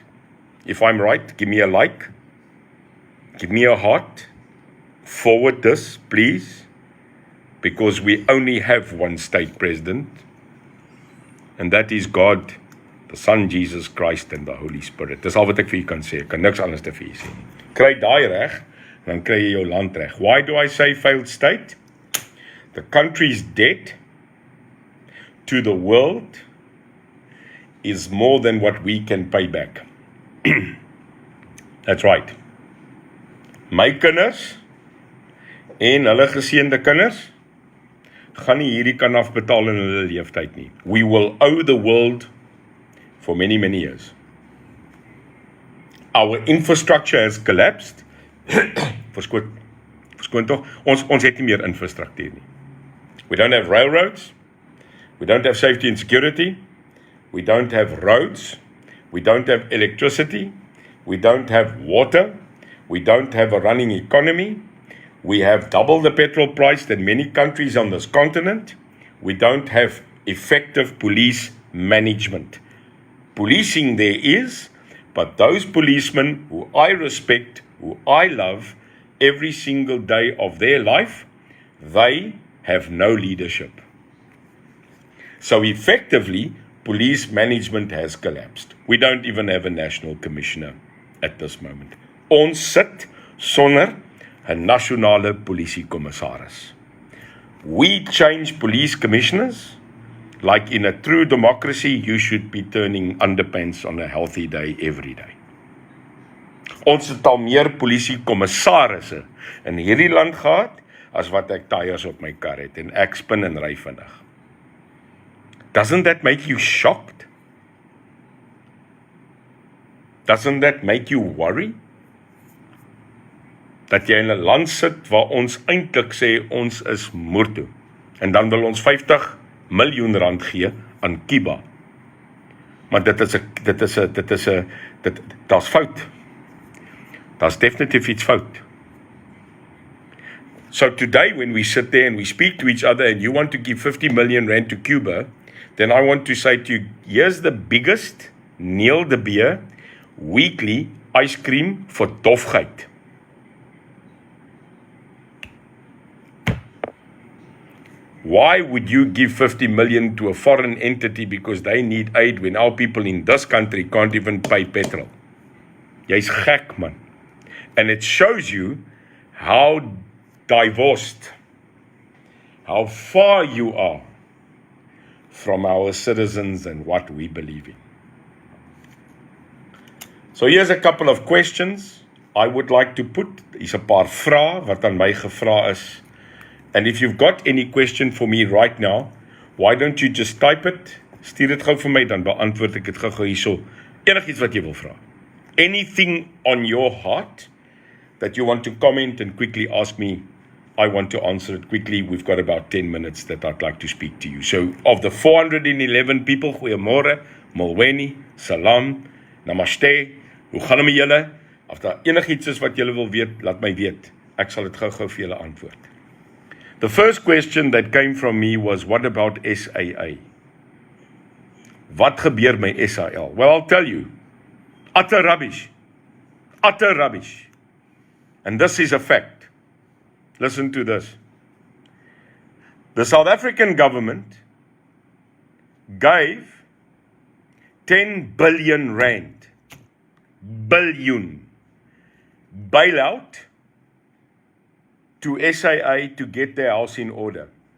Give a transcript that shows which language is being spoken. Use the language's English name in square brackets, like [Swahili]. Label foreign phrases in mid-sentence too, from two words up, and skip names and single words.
[English] If I'm right, give me a like, give me a heart, forward this, please, because we only have one state president, and that is God, the Son, Jesus Christ, and the Holy Spirit. [Afrikaans] Dis al wat ek vir julle kan sê. Ek kan niks anders te vir julle sê. Kry daai reg, dan kry jy jou land reg. [English] Why do I say failed state? The country's debt to the world is more than what we can pay back. That's right. [Afrikaans] My kinders en hulle geseënde kinders gaan nie hierdie kan afbetaal in hulle leeftyd nie. [English] We will owe the world for many, many years. Our infrastructure has collapsed. [Afrikaans] Verskoon tog, ons het nie meer infrastruktuur nie. [English] We don't have railroads, we don't have safety and security, we don't have roads, we don't have electricity, we don't have water, we don't have a running economy, we have double the petrol price than many countries on this continent, we don't have effective police management. Policing there is, but those policemen who I respect, who I love, every single day of their life, they have no leadership. So effectively, police management has collapsed. We don't even have a national commissioner at this moment. [Afrikaans] Ons sit sonder 'n nasionale polisiekommissaris. [English] We change police commissioners. Like in a true democracy, you should be turning underpants on a healthy day every day. [Afrikaans] Ons het al meer polisiekommissarisse in hierdie land gehad as wat ek tyres op my kar het en ek spin en ry vinnig. [English] Doesn't that make you shocked? Doesn't that make you worry? [Afrikaans] Dat jy in 'n land sit waar ons eintlik sê ons is moertoe en dan wil ons 50 miljoen rand gee aan Kiba. Maar daar's fout. Daar's definitief iets fout. [English] So today when we sit there and we speak to each other and you want to give 50 million rand to Cuba, then I want to say to you, here's the biggest Neil de Beer weekly ice cream for dofheid. Why would you give 50 million to a foreign entity because they need aid when our people in this country can't even pay petrol? [Afrikaans] Jy's gek, man. [English] And it shows you how divorced, how far you are from our citizens and what we believe in. So here's a couple of questions I would like to put. Hier's 'n paar vrae wat aan my gevra is. And if you've got any question for me right now, why don't you just type it, [Afrikaans] stuur dit gou vir my, dan beantwoord ek dit gou hierso. Enigiets wat jy wil vra. [English] Anything on your heart that you want to comment and quickly ask me, I want to answer it quickly. We've got about 10 minutes that I'd like to speak to you. So, of the 411 people, [Afrikaans] goeiemôre, molweni, salam, namaste, hoe gaan dit met julle? As daar enigiets is wat julle wil weet, laat my weet. Ek sal dit gou vir julle antwoord. [English] The first question that came from me was, what about SAA? [Afrikaans] Wat gebeur my SAL? [English] Well, I'll tell you, utter rubbish. Utter rubbish. And this is a fact. Listen to this. The South African government gave 10 billion rand, bailout to SAA to get their house in order.